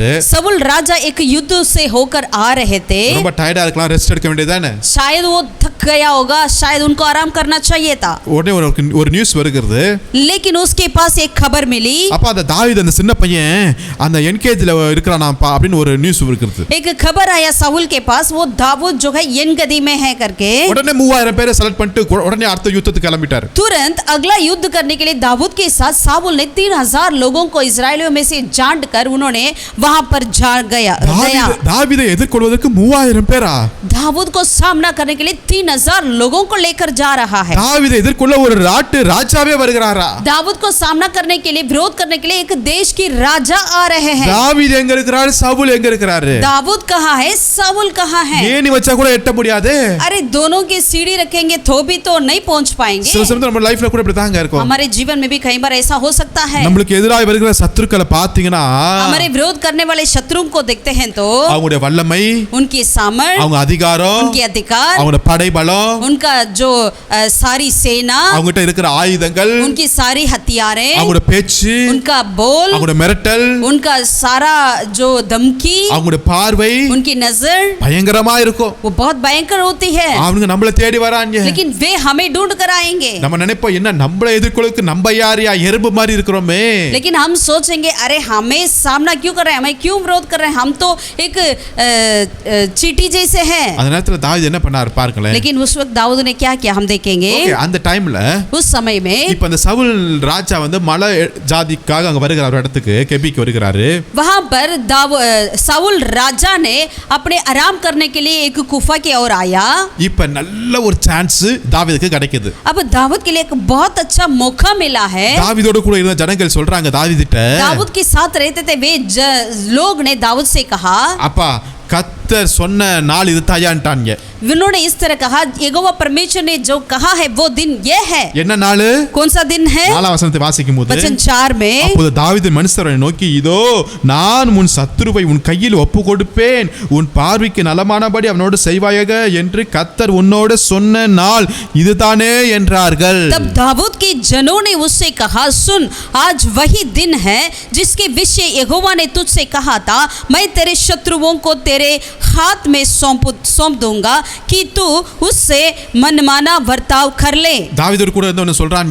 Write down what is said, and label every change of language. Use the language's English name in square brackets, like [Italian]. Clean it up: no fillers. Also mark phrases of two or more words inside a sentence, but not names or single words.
[Hindi] साउल राजा एक युद्ध से होकर आ रहे थे। [Tamil] ரொம்ப டயர்டா இருக்கலாம், ரெஸ்ட் எடுக்க வேண்டியதானே। [Hindi] शायद वो थक गया होगा, शायद उनको आराम करना चाहिए था। [Tamil] உடனே ஒரு நியூஸ் வருகிறது। [Hindi] लेकिन उसके पास एक खबर मिली। [Tamil] அப்ப அந்த தாவீது அந்த சின்ன பையன் அந்த என்கேஜ்ல இருக்கிறானாப்பா அப்படின்னு ஒரு நியூஸ் வருகிறது। [Hindi] एक खबर आया साउल के पास, वो दाऊद जो है एनगदी में है करके। [Tamil] உடனே 3000 பேரை செலக்ட் பண்ணிட்டு உடனே அடுத்த யுத்தத்துக்கு கிளம்பிட்டார்। [Hindi] तुरंत अगला युद्ध करने के लिए दाऊद के साथ साउल ने 3000 लोगों को इस्राएलियों में से जांच कर उन्होंने वहां पर जा गया। [Tamil] दावीதை எதிர்கொள்வதற்கு 3000 பேரா? [Hindi] दाऊद को सामना करने के लिए 3000 लोगों को लेकर जा रहा है। [Tamil] दावीதை எதிர்கொள்ள ஒரு நாட்டு ராஜாவே வருகிறாரா? [Hindi] दाऊद को सामना करने के लिए, विरोध करने के लिए एक देश की राजा आ रहे हैं। [Tamil] दावीद எங்க இருக்கிறாரு? சவுல் எங்க இருக்கிறாரு? [Hindi] दाऊद कहाँ है? साउल कहाँ है? [Tamil] ஏணி வச்சா கூட எட்ட முடியாது। [Hindi] अरे दोनों की सीढ़ी रखेंगे तो भी तो नहीं पहुंच पाएंगे। [Tamil] சில சமயம் நம்ம லைஃப்ல கூட இப்படி தாங்க இருக்கும்। [Hindi] हमारे जीवन में भी कई बार ऐसा हो सकता है। [Tamil] நமக்கு எதிராக வருகிற சத்துருக்களை பாத்தீங்கன்னா [Hindi] हमारे विरोध करने वाले शत्रुओं को देखते हैं तो [Tamil] அவங்களுடைய வல்லமை, [Hindi] उनकी सामर्थ, [Tamil] அவங்க அதிகாரம், [Hindi] उनके अधिकार, [Tamil] அவங்களுடைய படைபலம், [Hindi] उनका जो सारी सेना, [Tamil] அவங்ககிட்ட இருக்கிற ஆயுதங்கள், [Hindi] उनकी सारी हथियारें, [Tamil] அவங்களுடைய பேச்சு, [Hindi] उनका बोल, [Tamil] அவங்களுடைய மிரட்டல், [Hindi] उनका सारा जो धमकी, [Tamil] அவங்களுடைய பார்வை [Hindi] उनकी नजर [Tamil] பயங்கரமா இருக்கும்। [Hindi] वो बहुत भयंकर होती है। [Tamil] அவங்க நம்மள தேடி வராங்க। [Hindi] लेकिन वे हमें ढूंढ कर आएंगे। [Tamil] நம்ம நினைப்போம் என்ன நம்மள எதிர்கொள்ளுக்கு நம்ம யாரியா எறும்பு மாதிரி இருக்கிறோமே। [Hindi] लेकिन हम सोचेंगे अरे हमें सामना क्यों कर रहे हैं, हमें क्यों विरोध कर रहे हैं, हम तो एक चीटी जैसे हैं। [Tamil] அந்த நேரத்துல தாவீது என்ன பண்ணாரு பாருங்களேன்। [Hindi] लेकिन उस वक्त दाऊद ने क्या किया हम देखेंगे। [Tamil] ஓகே, அந்த டைம்ல [Hindi] उस समय में [Tamil] இப்ப அந்த சவுல் ராஜா வந்து மலை ஜாதிக்காக அங்க வருகிறார், ஒரு இடத்துக்கு கெபிக்கு வருகிறாரு। [Hindi] वहां पर साउल राजा ने अपने आराम करने के लिए एक गुफा की ओर आया। [Tamil] இப்ப நல்ல ஒரு சான்ஸ் தாவீதுக்கு கிடைக்குது। [Hindi] अब दाऊद के लिए एक बहुत अच्छा मौका मिला है। [Tamil] தாவீதோட கூட இருந்த ஜனங்கள் சொல்றாங்க தாவீதிட்ட, [Hindi] दाऊद के साथ रहते थे वे लोग ने दाऊद से कहा, [Tamil] அப்பா கர்த்தர் சொன்ன நாள் இது தாயான்ட்டாங்க। [Hindi] उन्होंने इस तरह कहा, यहोवा परमेश्वर ने जो कहा है वो दिन ये है। [Tamil] என்ன நாள்? [Hindi] कौन सा दिन है? [Tamil] 4 வசனத்தை வாசிக்கும் போது [Hindi] वचन 4 में [Tamil] அப்போது தாவீது மனுஷரை நோக்கி, இதோ நான் உன் சத்துருவை உன் கையில் ஒப்பு கொடுப்பேன், உன் பார்வைக்கு நலமானபடி அவனோடு செய்வாயாக என்று கர்த்தர் உன்னோடு சொன்ன நாள் இதுதானே என்றார்கள். [Hindi] तब दाऊद के जनों ने उससे कहा, सुन, आज वही दिन है जिसके विषय यहोवा ने तुझसे कहा था, मैं तेरे शत्रुओं को तेरे हाथ में सौंप दूंगा कि तू उससे मनमाना बर्ताव कर ले। [Tamil] தாவீது கூட இருந்தவன சொல்றாங்க,